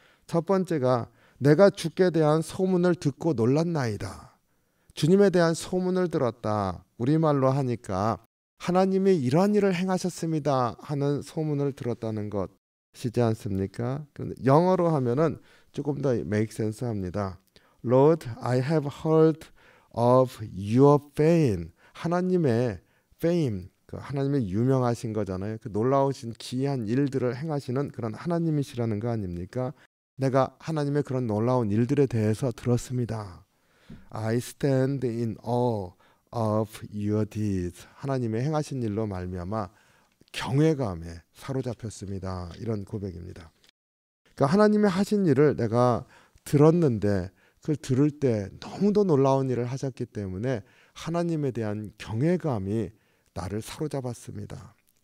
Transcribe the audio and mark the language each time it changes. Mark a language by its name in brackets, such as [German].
[Korean] 첫 번째가 내가 주께 대한 소문을 듣고 놀랐나이다. 주님에 대한 소문을 들었다. 우리말로 하니까 하나님이 이러한 일을 행하셨습니다 하는 소문을 들었다는 것이지 않습니까? 영어로 하면은 조금 더 [English] make sense [Korean] 합니다. [English] Lord, I have heard of your fame. [Korean] 하나님의 fame, 하나님의 유명하신 거잖아요. 그 놀라우신 기이한 일들을 행하시는 그런 하나님이시라는 거 아닙니까? 내가 하나님의 그런 놀라운 일들에 대해서 들었습니다. [English] I stand in awe of your deeds. [Korean] 하나님의 행하신 일로 말미암아 경외감에 사로잡혔습니다. 이런 고백입니다. 그러니까 하나님의 하신 일을 내가 들었는데 그걸 들을 때 너무도 놀라운 일을 하셨기 때문에 하나님에 대한 경외감이 나를 사로잡았습니다.